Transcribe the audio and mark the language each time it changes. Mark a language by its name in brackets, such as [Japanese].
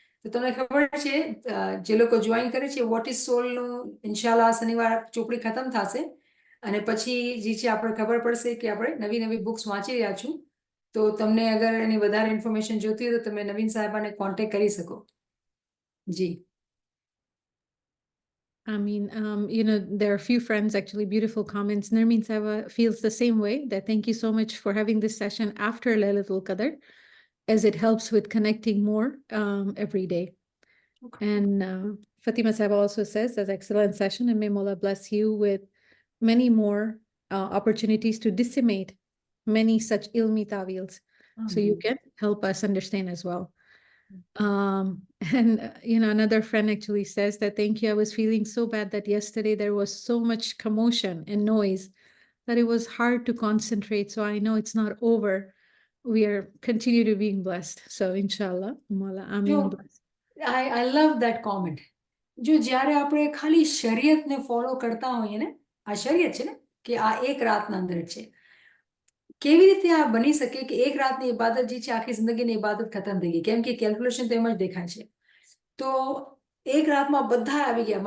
[Gujarati] તો તમને ખબર છે જે લોકો જોઈન કરે છે વોટ ઇઝ સોલનું ઇન્શાલ્લાહ શનિવાર ચોપડી ખતમ થશે અને પછી જે છે આપણે ખબર પડશે કે આપણે નવી નવી બુક્સ વાંચી રહ્યા છું. તો તમને અગર એની વધારે ઇન્ફોર્મેશન જોતી હોય તો તમે નવીન સાહેબાને કોન્ટેક્ટ કરી શકો. જી. [English] I mean, there are a few friends, actually, beautiful comments. Nermeen Saiba feels the same way, that thank you so much for having this session after Laylatul Qadr, as it helps with connecting more every day. Okay. And Fatima Saiba also says, that's excellent session, and may Mola bless you with many more opportunities to disseminate many such ilmi tawils, so you can help us understand as well. And another friend actually says that thank you, I was feeling so bad that yesterday there was so much commotion and noise that it was hard to concentrate, so I know it's not over. We are continue to being blessed, so inshallah Mola amin. I love that comment. [Gujarati] જો જ્યારે આપણે ખાલી શરીયતને follow કરતા હોઈએ ને, આ શરીયત છે ને કે આ એક રાતના અંદર છે, કેવી રીતે આ બની શકે કે એક રાતની ઇબાદત જે છે આખી જિંદગીની ઇબાદત ખતમ થઈ ગઈ? કેમ કે કેલ્ક્યુલેશન તેમ જ દેખાય છે. તો એક રાતમાં બધા આવી ગયા.